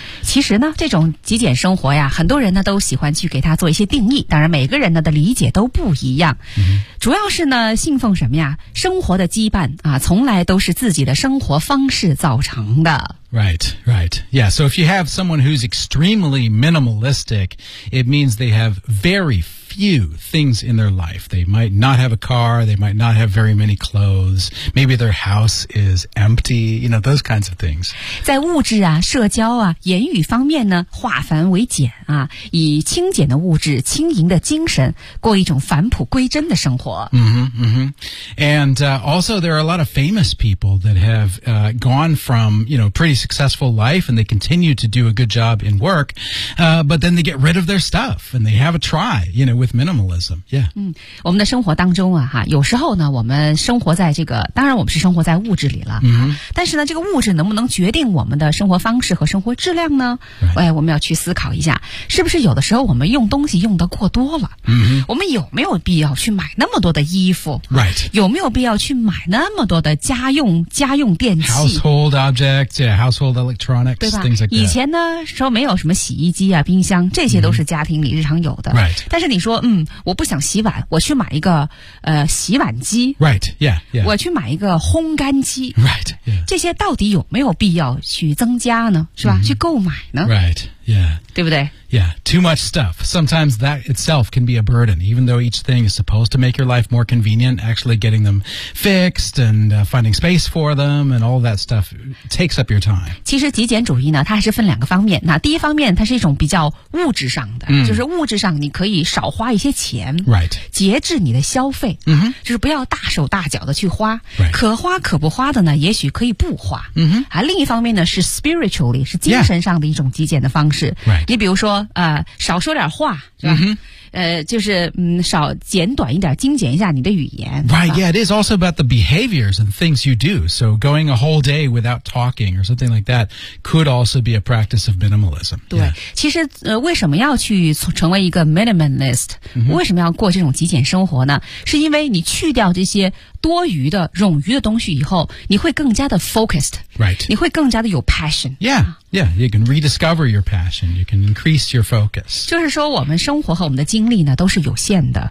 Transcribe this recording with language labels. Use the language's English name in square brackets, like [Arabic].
[Chinese] 其实呢，这种极简生活呀，很多人呢都喜欢去给它做一些定义，当然每个人呢的理解都不一样。主要是呢，信奉什么呀？生活的羁绊啊，从来都是自己的生活方式造成的。 [English] Right, right. Yeah, so if you have someone who's extremely minimalistic, it means they have very few things in their life. They might not have a car, they might not have very many clothes, maybe their house is empty, you know, those kinds of things. [Chinese] 在物质啊、社交啊、言语方面呢，化繁为简啊，以轻简的物质、轻盈的精神，过一种返璞归真的生活。 [English] And also there are a lot of famous people that have gone from, you know, pretty successful life and they continue to do a good job in work, but then they get rid of their stuff and they have a try, you know, with minimalism. Yeah. [Chinese] 我们的生活当中啊哈，有时候呢我们生活在这个，当然我们是生活在物质里了。但是呢这个物质能不能决定我们的生活方式和生活质量呢？哎，我们要去思考一下，是不是有的时候我们用东西用得过多了。我们有没有必要去买那么多的衣服？有没有必要去买那么多的家用电器？ [English] Household objects, yeah, household electronics, things like that. [Chinese] 以前呢说没有什么洗衣机啊冰箱，这些都是家庭里日常有的。但是你说我不想洗碗，我去买一个洗碗机。我去买一个烘干机。这些到底有没有必要去增加呢？是吧？去购买呢？对不对？ [English] Too much stuff. Sometimes that itself can be a burden. Even though each thing is supposed to make your life more convenient, actually getting them fixed and finding space for them and all that stuff takes up your time. [Chinese] 其实极简主义呢，它还是分两个方面。那第一方面，它是一种比较物质上的，就是物质上你可以少花一些钱，节制你的消费，就是不要大手大脚的去花。可花可不花的呢，也许可以不花。另一方面呢，是 spiritually 是精神上的一种极简的方式。你比如说少说点话，是吧？就是少简短一点，精简一下你的语言。 [English] It is also about the behaviors and things you do. So going a whole day without talking or something like that could also be a practice of minimalism. [Chinese] 对，其实为什么要去成为一个 minimalist？为什么要过这种极简生活呢？是因为你去掉这些多余的、冗余的东西以后，你会更加的 focused。 [English] Right. [Chinese] 你会更加的有 passion. [English] Yeah, yeah. You can rediscover your passion. You can increase your focus. [Chinese] 就是说我们生活和我们的精力呢都是有限的、